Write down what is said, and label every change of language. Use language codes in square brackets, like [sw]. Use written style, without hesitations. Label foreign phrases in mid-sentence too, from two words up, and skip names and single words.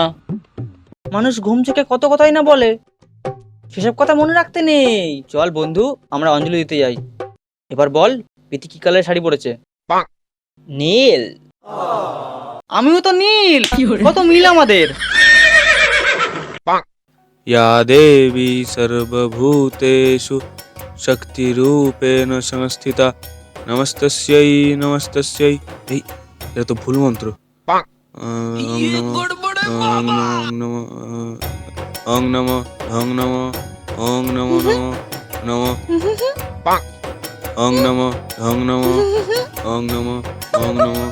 [bn] মানুষ ঘুম থেকে কত কথাই না বলে, সেসব কথা মনে রাখতে নেই। চল বন্ধু, আমরা অঞ্জলি দিতে যাই। এবার বল, প্রীতি কি কালারের শাড়ি পরেছে? নীল। আমিও তো নীল, কত মিল আমাদের। [sa] या देवी सर्वभूतेषु शक्तिरूपेण संस्थिता नमस्तस्यै नमस्तस्यै। [bn] এই এটা তো ভুল মন্ত্র। [sa] अं नमः अं नमः अं नमः अं नमः नमः अं नमः अं नमः अं नमः अं नमः।